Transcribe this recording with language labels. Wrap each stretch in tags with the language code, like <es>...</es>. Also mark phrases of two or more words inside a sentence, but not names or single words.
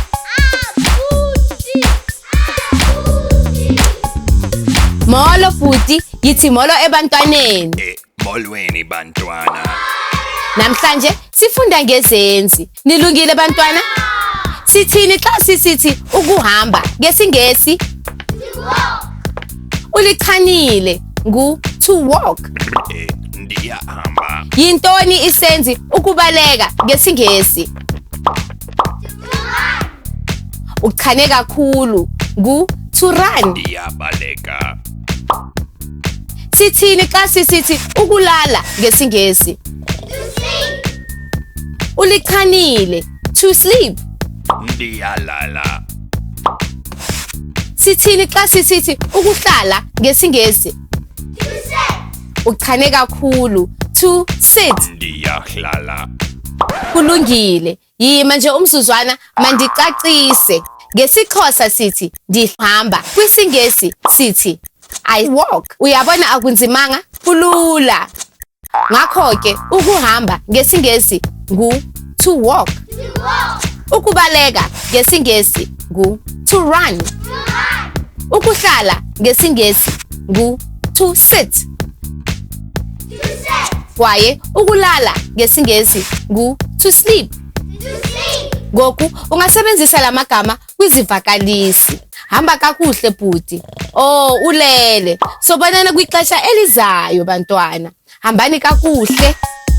<xh>Molo futhi, yithi molo ebantwaneni. Molweni bantwana. Namhlanje sifunda ngezenzi. Nilungile bantwana? Sithini xa sisithi ukuhamba ngesingesi? Ulichanile</xh> <en>to walk.</en> <xh>Ndiyahamba. Yintoni isenzi ukubaleka ngesingesi? Uchane kakhulu</xh> <en>to run.</en> <xh>Ndiyabaleka. Sithini xa sisithi ukulala ngesingesi? Ulichanile</xh> <en>to sleep.</en> <xh>Ndiyalala. Sithini xa sisithi ukuhlala ngesingesi? Uchane kakhulu</xh> <en>to sit.</en> <xh>Ndiyahlala. Kulungile. Yima nje umzuzwana mandicacise. NgesiXhosa sithi ndihamba, kwisingesi sithi</xh> <en>I walk.</en> <xh>Uyabona akunzimanga? Kulula. Ngakho ke ukuhamba ngesingesi</xh> <en>to walk.</en> <xh>Ukubaleka ngesingesi</xh> <en>to run.</en> <xh>Ukuhlala ngesingesi</xh> <en>to sit.</en> <xh>Kwaye ukulala ngesingesi</xh> <en>to sleep.</en> <xh>Ngoku ungasebenzisa lamagama kwizivakalisi. Hamba kakuhle bhuti. Oh, ulele. Sobonana kwixesha elizayo bantwana. Hambani kakuhle.</xh>